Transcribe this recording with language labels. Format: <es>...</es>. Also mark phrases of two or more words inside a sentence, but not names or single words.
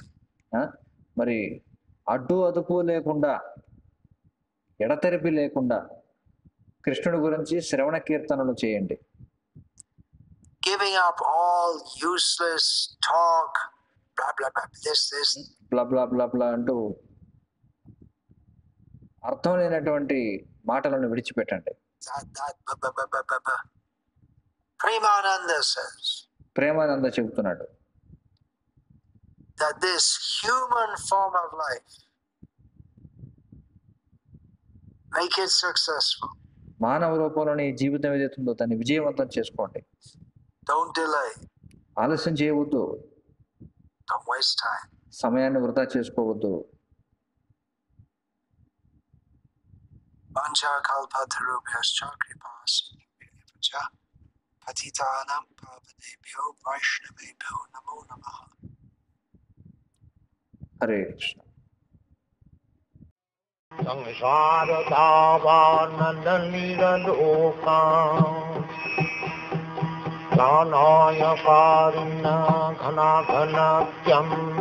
<te>మరి అడ్డు అదుపు లేకుండా, ఎడతెరిపి లేకుండా కృష్ణుడి గురించి శ్రవణ కీర్తనలు చేయండి.</te> <en>Giving up all useless talk, blah blah blah, this blah blah blah blah</en> <te>అంటూ అర్థం లేనటువంటి మాటలను విడిచిపెట్టండి.</te> <en>Premananda says,</en> <te>ప్రేమానంద చెబుతున్నాడు,</te> <en>that this human form of life, make it successful.</en> <te>మానవ రూపంలోని జీవితం ఏదైతుందో దాన్ని విజయవంతం చేసుకోండి.</te> <en>Don't delay.</en> <te>ఆలస్యం చేయవద్దు.</te> <en>Don't waste time.</en> <te>సమయాన్ని వృధా చేసుకోవద్దు.</te> <sa>वाञ्छा कल्पतरुभ्यश्च कृपासिन्धुभ्यो पतितानां पावनेभ्यो वैष्णवेभ्यो नमो नमः.</sa> <te>హరే కృష్ణ.</te> <sa>संसार दावानन्दलीलोका ज्ञानाय कारुण्य घनाघनत्यम्</sa>